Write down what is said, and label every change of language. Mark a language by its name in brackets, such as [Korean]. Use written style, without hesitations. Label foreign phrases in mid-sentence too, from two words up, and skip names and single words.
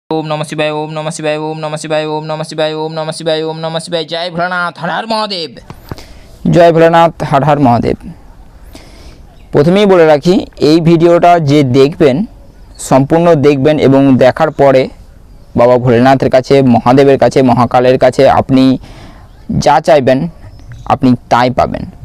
[Sanskrit] ओम नमः शिवाय ओम नमः शिवाय ओम नमः शिवाय ओम नमः शिवाय ओम नमः शिवाय ओम नमः शिवाय। [Hindi] जय भोलानाथ, हर हर महादेव। [Bangla] জয় ভোলানাথ, হর হর মহাদেব। প্রথমেই বলে রাখি, এই ভিডিওটা যে দেখবেন সম্পূর্ণ দেখবেন এবং দেখার পরে বাবা ভোলেনাথের কাছে, মহাদেবের কাছে, মহাকালের কাছে আপনি যা চাইবেন আপনি তাই পাবেন।